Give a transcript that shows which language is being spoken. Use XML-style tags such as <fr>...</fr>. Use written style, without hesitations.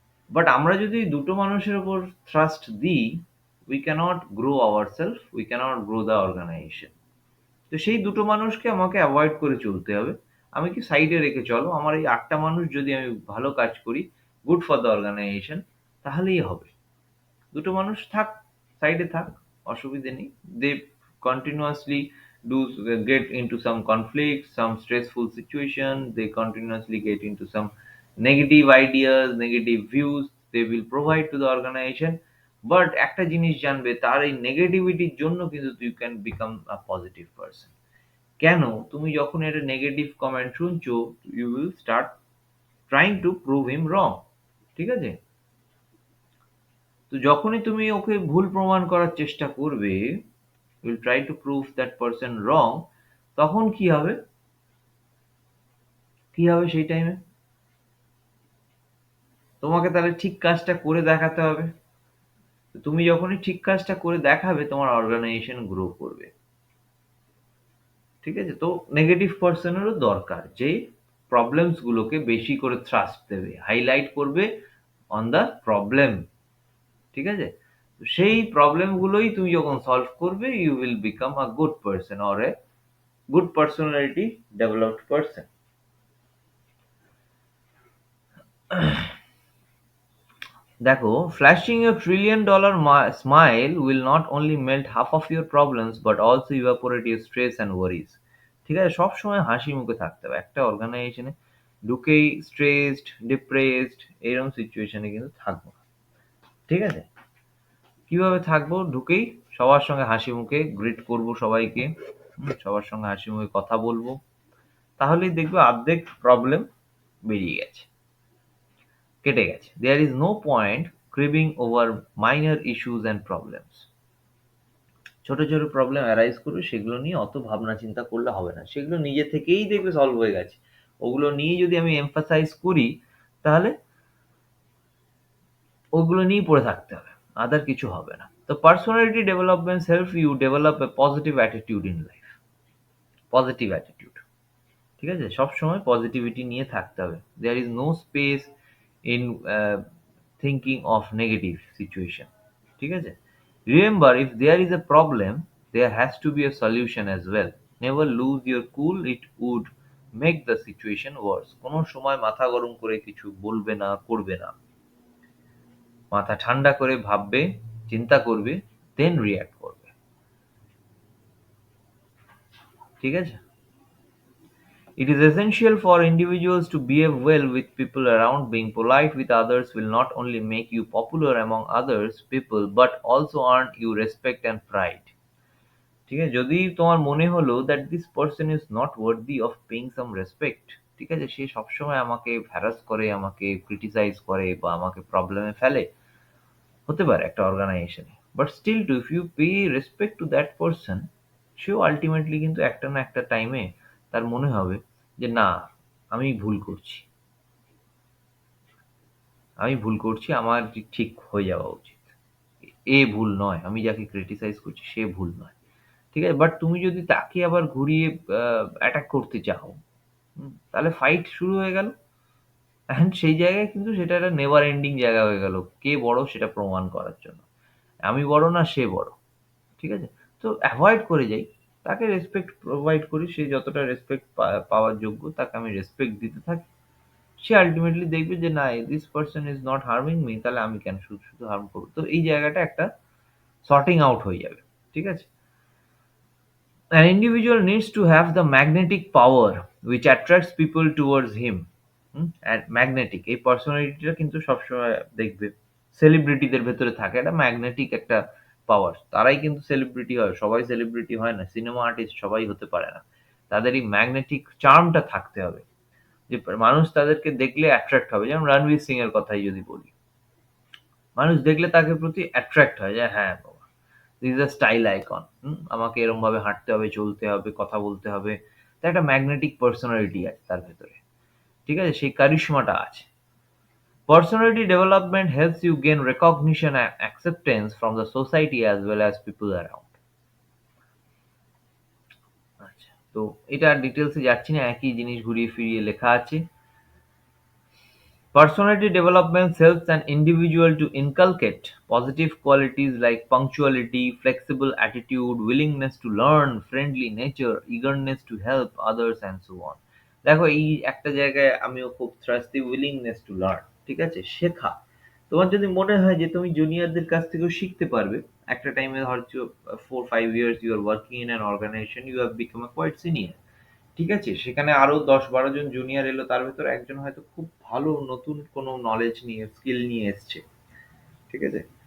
<en>but</en> <bn>আমরা যদি 2টো মানুষের উপর ট্রাস্ট দিই,</bn> <en>We cannot grow our self, we cannot grow the organization.</en> <bn>তো সেই 2টো মানুষকে আমাকে অ্যাভয়েড করে চলতে হবে। আমি কি সাইডে রেখে চলো, আমার এই 8টা মানুষ যদি আমি ভালো কাজ করি,</bn> <en>good for the organization,</en> <bn>তাহলেই হবে। 2টো মানুষ থাক, সাইডে থাক, অসুবিধে নেই।</bn> <en>They continuously do get into some conflict, some stressful situation, they continuously get into some negative ideas, negative views they will provide to the organization.</en> <bn>But একটা জিনিস জানবে, তার এই নেগেটিভিটির জন্য কিন্তু</bn> <en>you can become a positive person.</en> <bn>কেন? তুমি যখন একটা নেগেটিভ কমেন্ট শুনছো,</bn> <en>You will start trying to prove him wrong.</en> <bn>ঠিক আছে? তো যখনই তুমি ওকে ভুল প্রমাণ করার চেষ্টা করবে,</bn> <en>you will try to prove that person wrong,</en> <bn>তখন কি হবে? কি হবে সেই টাইমে? তোমাকে তাহলে ঠিক কাজটা করে দেখাতে হবে। তো তুমি যখনই ঠিক কাজটা করে দেখাবে, তোমার অর্গানাইজেশন গ্রো করবে। ঠিক আছে? তো নেগেটিভ পারসনেরও দরকার, যে প্রবলেমস গুলোকে বেশি করে থ্রাস্ট দেবে, হাইলাইট করবে অন দ্য প্রবলেম। ঠিক আছে? তো সেই প্রবলেম গুলোই তুমি যখন সলভ করবে,</bn> <en>You will become a good person or a good personality developed person. দেখো, flashing a $1 trillion smile will not only melt half of your problems but also evaporate your stress and worries.</en> <bn>ঠিক আছে? সবসময় হাসি মুখে থাকতে হবে। একটা অর্গানাইজেশনে ঢুকেই স্ট্রেসড, ডিপ্রেসড এরকম সিচুয়েশনে কিন্তু থাকবো না। ঠিক আছে? কিভাবে থাকবো? ঢুকেই সবার সঙ্গে হাসি মুখে গ্রিট করবো সবাইকে, সবার সঙ্গে হাসি মুখে কথা বলবো। তাহলেই দেখবে অর্ধেক প্রবলেম বেরিয়ে গেছে, কেটে গেছে।</bn> <en>There is no point cribbing over minor issues and problems.</en> <bn>ছোট ছোট প্রবলেম অ্যারাইজ করবে, সেগুলো নিয়ে অত ভাবনা চিন্তা করলে হবে না। সেগুলো নিজে থেকেই দেখবে সলভ হয়ে গেছে। ওগুলো নিয়ে যদি আমি এমফাসাইজ করি, তাহলে ওগুলো নিয়েই পড়ে থাকতে হবে, আদার কিছু হবে না।</bn> <en>তো personality development help you develop a positive attitude in life. Positive attitude.</en> <bn>ঠিক আছে? সবসময় পজিটিভিটি নিয়ে থাকতে হবে।</bn> <en>There is no space in thinking of negative situation. ঠিক আছে? Remember, if there is a problem, there has to be a solution as well. Never lose your cool, it would make the situation worse.</en> <bn>কোনো সময় মাথা গরম করে কিছু বলবে না, করবে না। মাথা ঠান্ডা করে ভাববে, চিন্তা করবে,</bn> <en>Then react করবে।</en> <bn>ঠিক আছে?</bn> <en>It is essential for individuals to behave well with people around. Being polite with others will not only make you popular among others people but also earn you respect and pride.</en> <bn>ঠিক আছে? যদি তোমার মনে হলো</bn> <en>that this person is not worthy of paying some respect, ঠিক আছে?</en> <bn>সে সবসময় আমাকে হ্যারাস করে, আমাকে ক্রিটিসাইজ করে বা আমাকে প্রবলেমে ফেলে, হতে পারে একটা অর্গানাইজেশনে।</bn> <en>but still to, if you pay respect to that person,</en> <bn>সেও আলটিমেটলি কিন্তু একটা না একটা টাইমে তার মনে হবে যে না, আমি ভুল করছি, আমি ভুল করছি, আমার ঠিক হয়ে যাওয়া উচিত। এ ভুল নয়, আমি যাকে ক্রিটিসাইজ করছি সে ভুল নয়। ঠিক আছে? বাট তুমি যদি তাকে আবার ঘুরিয়ে অ্যাটাক করতে চাও, তাহলে ফাইট শুরু হয়ে গেল। অ্যান্ড সেই জায়গায় কিন্তু সেটা একটা নেভার এন্ডিং জায়গা হয়ে গেল, কে বড় সেটা প্রমাণ করার জন্য। আমি বড় না সে বড়। ঠিক আছে? তো এভয়েড করে যাই, তাকে রেসপেক্ট প্রোভাইড করি, সে যতটা রেসপেক্ট পাওয়ার যোগ্য তাকে আমি রেসপেক্ট দিতে থাকি। সে আলটিমেটলি দেখবে যে না,</bn> <en>this person is not harming me,</en> <bn>তাহলে আমি কেন শুধু শুধু হার্ম করবো? তো এই জায়গাটা একটা সর্টিং আউট হয়ে যাবে। ঠিক আছে?</bn> <en>An individual needs to have the magnetic power which attracts people towards him.</en> <bn>And magnetic এই পার্সোনালিটিটা কিন্তু সবসময় দেখবে সেলিব্রিটিদের ভেতরে থাকে একটা ম্যাগনেটিক একটা পাওয়ার। তারাই কিন্তু সেলিব্রিটি হয়, সবাই সেলিব্রিটি হয় না। সিনেমা আর্টিস্ট সবাই হতে পারে না। তাদের এই ম্যাগনেটিক চার্মটা থাকতে হবে, যে মানুষ তাদেরকে দেখলে অ্যাট্রাক্ট হবে। যেমন রণবীর সিং এর কথাই যদি বলি, মানুষ দেখলে তাকে প্রতি অ্যাট্রাক্ট হয় যে হ্যাঁ বাবা,</bn> <en>This is a style icon.</en> <bn>আমাকে এরকম ভাবে হাঁটতে হবে, চলতে হবে, কথা বলতে হবে। তো একটা ম্যাগনেটিক পার্সোনালিটি আছে তার ভেতরে। ঠিক আছে? সেই কারিশমাটা আছে।</bn> <en>Personality development helps you gain recognition and acceptance from the society as well as people around.</en> <bn>আচ্ছা, তো এটা ডিটেলসে যাচ্ছি না, একই জিনিস ঘুরিয়ে ফিরিয়ে লেখা আছে।</bn> <en>Personality development helps an individual to inculcate positive qualities like punctuality, flexible attitude, willingness to learn, friendly nature, eagerness to help others and so on.</en> <bn>দেখো, এই একটা জায়গায় আমিও খুব থ্রাস্ট দিই, উইলিংনেস টু লার্ন। ঠিক আছে? শেখা। তোমার যদি মনে হয় যে তুমি জুনিয়রদের কাছ থেকেও শিখতে পারবে, একটা টাইমে হয়তো</bn> <en>4-5 years you are working in an organization, you have become a quite senior।</en> <bn>ঠিক আছে? সেখানে আরো ১০-১২ জন জুনিয়র এলো, তার ভেতরে একজন হয়তো খুব ভালো নতুন কোনো নলেজ নিয়ে, স্কিল নিয়ে এসছে। ঠিক আছে?</bn>